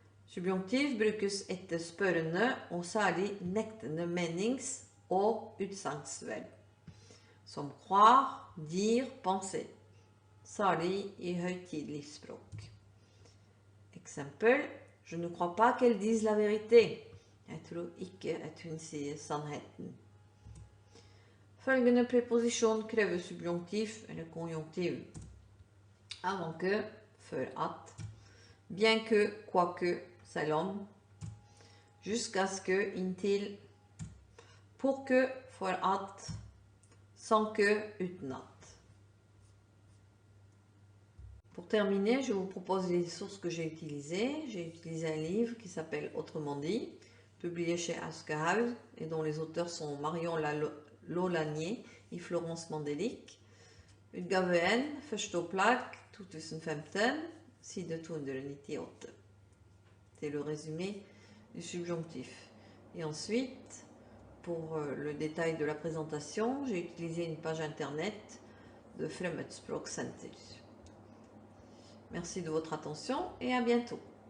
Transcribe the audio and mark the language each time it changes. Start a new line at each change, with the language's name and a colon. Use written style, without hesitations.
Norwegian: Subjonctief brukes etter spørrende og særlig nektende menings- og utsagnsverb, som croire, dire, penser, særlig i høytidelig språk.
French: Eksempel: Je ne crois pas qu'elle dise la vérité.
Norwegian: Jeg tror ikke at hun sier sannheten. Følgende preposisjon krever subjonktif eller konjunktiv.
French: Avant que, før at, bien que, quoique, selv om, jusqu'à ce que, inntil, pour que, for at, sans que, uten at. Pour terminer, je vous propose les sources que j'ai utilisées. J'ai utilisé un livre qui s'appelle Autrement dit, publié chez Aschehoug et dont les auteurs sont Marion Lolanier et Florence Mandelic.
Norwegian: Utgave 1, første opplag, 2015, side 298.
French: C'est le résumé du subjonctif. Et ensuite, pour le détail de la présentation, j'ai utilisé une page internet de Fremmedsprog Center. Merci de votre attention et à bientôt.